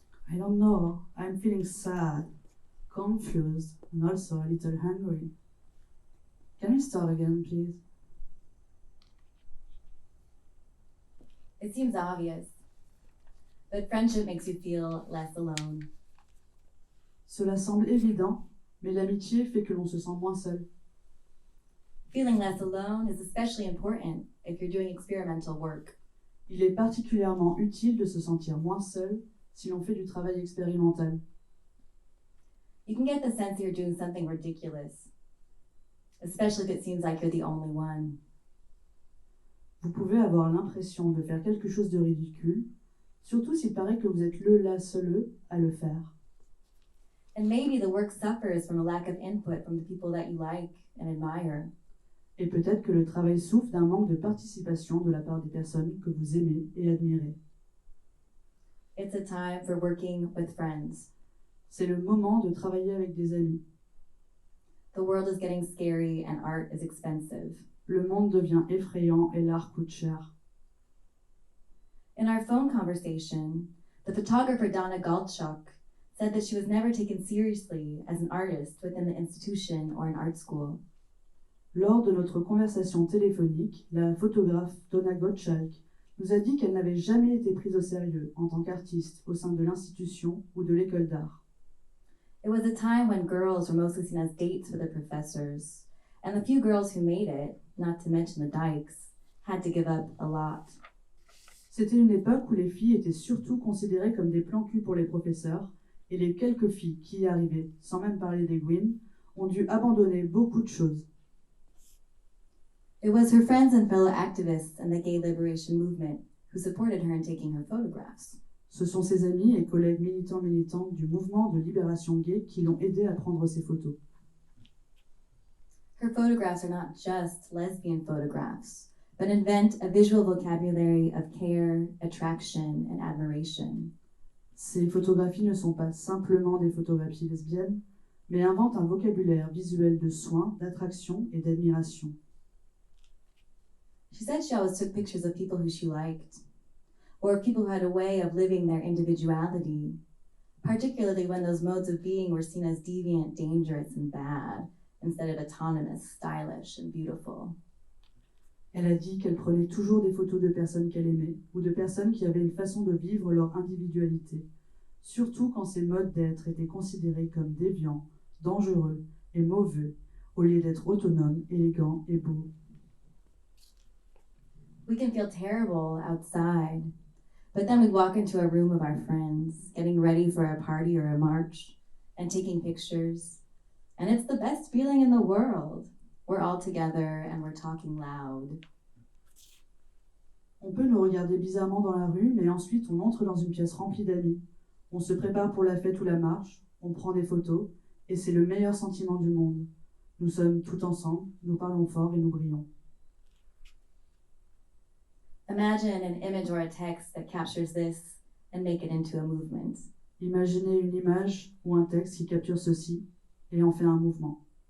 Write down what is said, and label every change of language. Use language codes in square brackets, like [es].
[en] I don't know, I'm feeling sad, confused, and also a little hungry. Can we start again, please? It seems obvious, but friendship makes you feel less alone. [fr] Cela semble évident, mais l'amitié fait que l'on se sent moins seul. [en] Feeling less alone is especially important if you're doing experimental work. [fr] Il est particulièrement utile de se sentir moins seul si l'on fait du travail expérimental. [en] You can get the sense you're doing something ridiculous, especially if it seems like you're the only one. [fr] Vous pouvez avoir l'impression de faire quelque chose de ridicule, surtout s'il paraît que vous êtes la seule à le faire. [en] And maybe the work suffers from a lack of input from the people that you like and admire. [fr] Et peut-être que le travail souffre d'un manque de participation de la part des personnes que vous aimez et admirez. [en] It's a time for working with friends. [fr] C'est le moment de travailler avec des amis. [en] The world is getting scary and art is expensive. [fr] Le monde devient effrayant et l'art coûte cher. [en] In our phone conversation, the photographer Donna Goldschuk said that she was never taken seriously as an artist within the institution or an art school. [fr] Lors de notre conversation téléphonique, la photographe Donna Gottschalk nous a dit qu'elle n'avait jamais été prise au sérieux en tant qu'artiste au sein de l'institution ou de l'école d'art. [en] It was a time when girls were mostly seen as dates for the professors, and the few girls who made it, not to mention the dykes, had to give up a lot. [fr] C'était une époque où les filles étaient surtout considérées comme des plans cul pour les professeurs, et les quelques filles qui y arrivaient, sans même parler des Gwyn, ont dû abandonner beaucoup de choses. [en] It was her friends and fellow activists in the gay liberation movement who supported her in taking her photographs. [fr] Ce sont ses amis et collègues militants du mouvement de libération gay qui l'ont aidée à prendre ses photos. [en] Her photographs are not just lesbian photographs, but invent a visual vocabulary of care, attraction, and admiration. [fr] Ces photographies ne sont pas simplement des photographies lesbiennes, mais inventent un vocabulaire visuel de soin, d'attraction et d'admiration. [en] She said she always took pictures of people who she liked, or people who had a way of living their individuality, particularly when those modes of being were seen as deviant, dangerous, and bad, instead of autonomous, stylish, and beautiful. [fr] Elle a dit qu'elle prenait toujours des photos de personnes qu'elle aimait ou de personnes qui avaient une façon de vivre leur individualité, surtout quand ces modes d'être étaient considérés comme déviants, dangereux et mauvais, au lieu d'être autonomes, élégants et beaux. [en] We can feel terrible outside, but then we walk into a room of our friends, getting ready for a party or a march, and taking pictures, and it's the best feeling in the world. We're all together and we're talking loud. [fr] On peut nous regarder bizarrement dans la rue, mais ensuite on entre dans une pièce remplie d'amis. On se prépare pour la fête ou la marche, on prend des photos, et c'est le meilleur sentiment du monde. Nous sommes tout ensemble, nous parlons fort et nous brillons. [en] Imagine an image or a text that captures this and make it into a movement. [fr] Imaginez une image ou un texte qui capture ceci et en fait un mouvement.